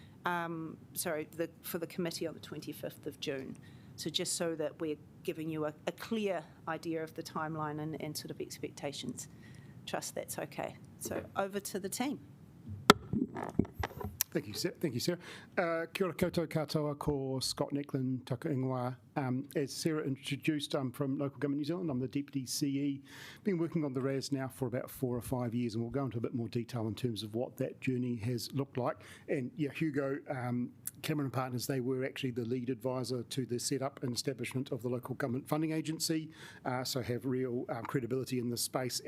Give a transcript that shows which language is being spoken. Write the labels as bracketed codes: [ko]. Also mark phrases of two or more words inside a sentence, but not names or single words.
[en] For the committee on the 25th of June. So just so that we're giving you a clear idea of the timeline and sort of expectations. Trust that's okay. So over to the team. Thank you, Sarah. [mi] Kia ora koutou katoa ko Scott Necklin, taka ingoa. [en] As Sarah introduced, I'm from Local Government New Zealand. I'm the Deputy CE. Been working on the RAS now for about 4 or 5 years, and we'll go into a bit more detail in terms of what that journey has looked like. And yeah, Hugo, Cameron Partners, they were actually the lead advisor to the setup and establishment of the Local Government Funding Agency, so have real credibility in this space.